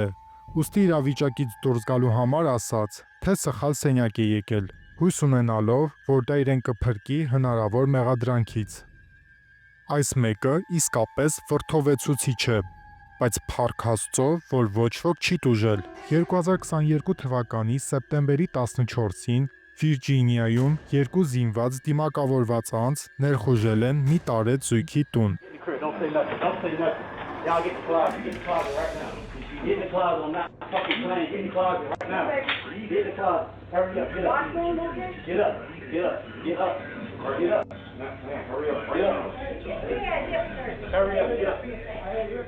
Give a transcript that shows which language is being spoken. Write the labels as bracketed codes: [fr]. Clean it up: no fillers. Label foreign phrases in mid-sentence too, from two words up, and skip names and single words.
[hy] է, ուստի իրավիճակից դուրս գալու համար ասաց, թե սխալ սենյակ է եկել, հույս ունենալով, որ դա իրեն կփրկի հնարավոր մեղադրանքից։ Այս մեկը իսկապես վրդովեցուցիչ է, բայց փառք Աստծո, որ ոչ ոք չի տուժել։ 2022 թվականի սեպտեմբերի 14-ին Վիրջինիայում երկու զինված դիմակավորված անձ ներխուժել են մի տարեց զույգի տուն։ [en] Don't say nothing. Don't say nothing. Y'all get the closet. Get the closet right now. Get in the closet. I'm not fucking playing. Get in the closet right now. Get in the closet. Hurry up. Get up. Get up. Get up. Get up. Get up. Hurry up. Get up. Hurry up. Get up.